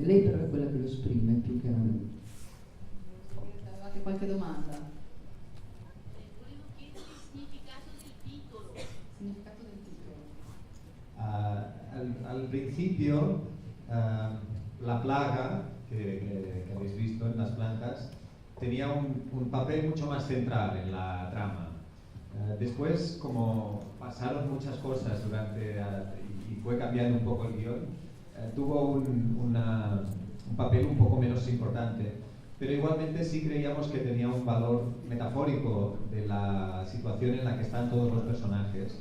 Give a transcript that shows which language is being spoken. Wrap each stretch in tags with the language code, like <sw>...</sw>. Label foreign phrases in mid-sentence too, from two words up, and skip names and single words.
<it>Lei però è quella che lo esprime più chiaramente. Avevate qualche domanda? Volevo chiedere il significato del titolo. Significato del titolo.</it> <es>Al principio, la plaga que habéis visto en las plantas tenía un papel mucho más central en la trama. Después, como pasaron muchas cosas y fue cambiando un poco el guión, tuvo un papel un poco menos importante, pero igualmente sí creíamos que tenía un valor metafórico de la situación en la que están todos los personajes.</es>